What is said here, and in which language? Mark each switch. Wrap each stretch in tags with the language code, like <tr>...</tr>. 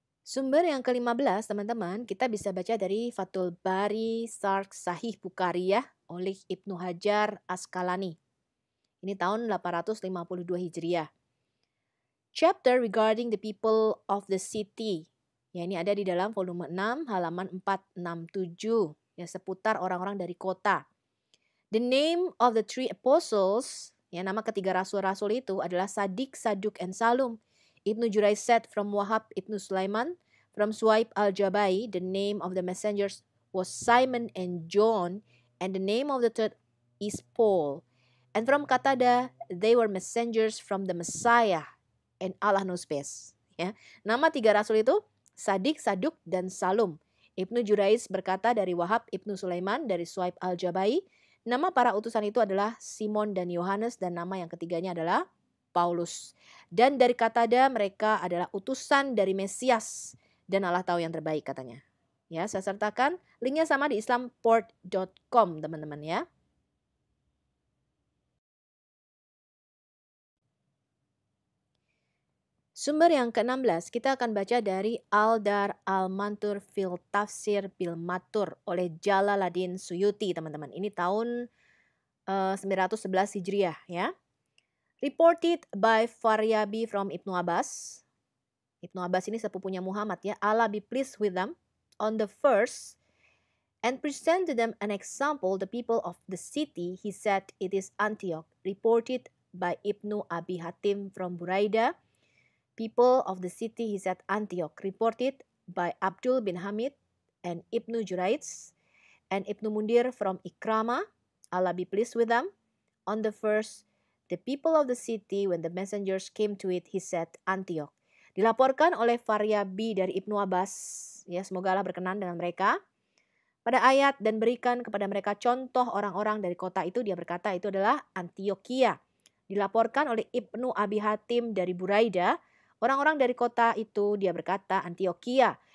<id>Sumber yang ke-15 teman-teman, kita bisa baca dari Fathul Bari Syarh Sahih Bukhari ya, oleh Ibnu Hajar Asqalani. Ini tahun 852 Hijriah.</id> <en>Chapter regarding the people of the city.</en> <id>Ya, ini ada di dalam volume 6 halaman 467. Ya, seputar orang-orang dari kota.</id> <en>The name of the three apostles,</en> <id>ya, nama ketiga rasul-rasul itu adalah Sadik, Saduk, and Salum.</id> <en>Ibnu Jurayj said from Wahab Ibnu Sulaiman, from Suhaib al-Jabai, the name of the messengers was Simon and John, and the name of the third is Paul. And from Qatada, they were messengers from the Messiah, and Allah knows best.</en> <id>Ya, nama tiga rasul itu Sadik, Saduk, dan Salum. Ibnu Jurayj berkata dari Wahab Ibnu Sulaiman, dari Suhaib al-Jabai, nama para utusan itu adalah Simon dan Yohanes, dan nama yang ketiganya adalah Paulus. Dan dari Qatada mereka adalah utusan dari Mesias, dan Allah tahu yang terbaik katanya. Ya, saya sertakan linknya sama di islamport.com teman-teman ya. Sumber yang ke-16 kita akan baca dari Al-Dar Al-Mantur fil Tafsir bil Matur oleh Jalaluddin Suyuti teman-teman. Ini tahun 911 Hijriah ya.</id> <en>Reported by Faryabi from Ibnu Abbas.</en> <id>Ibnu Abbas ini sepupunya Muhammad ya.</id> <en>Allah be pleased with them. On the first, and present to them an example, the people of the city, he said it is Antioch. Reported by Ibnu Abi Hatim from Buraida. People of the city, he said Antioch. Reported by Abdul bin Hamid and Ibnu Jurayj and Ibnu Mundir from Ikrama. Allah be pleased with them. On the first, the people of the city, when the messengers came to it, he said, Antioch.</en> <id>Dilaporkan oleh Faryabi dari Ibnu Abbas, ya semoga Allah berkenan dengan mereka. Pada ayat, dan berikan kepada mereka contoh orang-orang dari kota itu, dia berkata itu adalah Antioquia. Dilaporkan oleh Ibnu Abi Hatim dari Buraida, orang-orang dari kota itu, dia berkata Antioquia.</id>